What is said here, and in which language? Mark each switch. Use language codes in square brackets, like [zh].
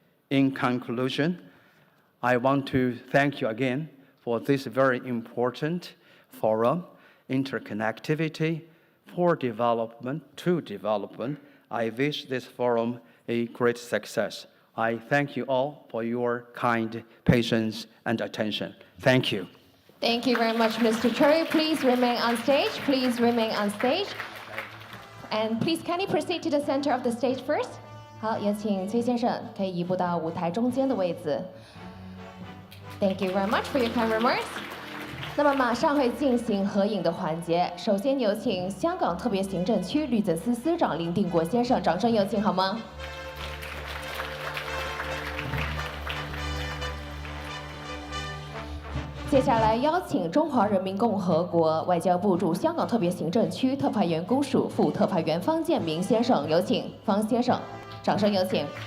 [en] In conclusion, I want to thank you again for this very important forum, Interconnectivity for Development to Development. I wish this forum a great success. I thank you all for your kind patience and attention. Thank you. Thank you very much, Mr. Choi. Please remain on stage. Please remain on stage. And please kindly proceed to the center of the stage first. [zh] 好，有请崔先生可以移步到舞台中间的位置。 [en] Thank you very much for your kind remarks. [zh] 那么马上会进行合影的环节，首先有请香港特别行政区律政司司长林定国先生，掌声有请好吗？接下来邀请中华人民共和国外交部驻香港特别行政区特派员公署副特派员方建明先生，有请方先生，掌声有请。